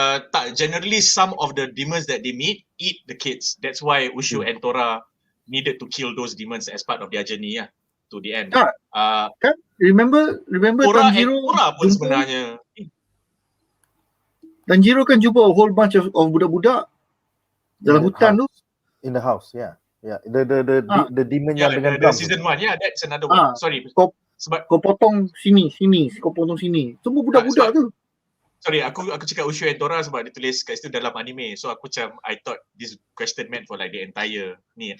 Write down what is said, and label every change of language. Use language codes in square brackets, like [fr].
[en] Tak, generally some of the demons that they meet eat the kids. That's why Ushio and Tora needed to kill those demons as part of their journey to the end. [ms] Tak. Kan? Remember Tora Tanjiro and Tora pun sebenarnya. Tanjiro kan jumpa [en] a whole bunch of [ms] budak-budak dalam hutan tu. [en] In the house, yeah. Yeah, the demon [ms] yang dengan [en] the drum. season 1, that's another one. [ms] Sorry. Sebab Kau potong sini, kau potong sini. Semua budak-budak tu. Sorry, aku cakap Ushio and Tora sebab dia tulis kat situ dalam anime. [en] So [ms] aku macam, [en] I thought this question meant for like the entire ni.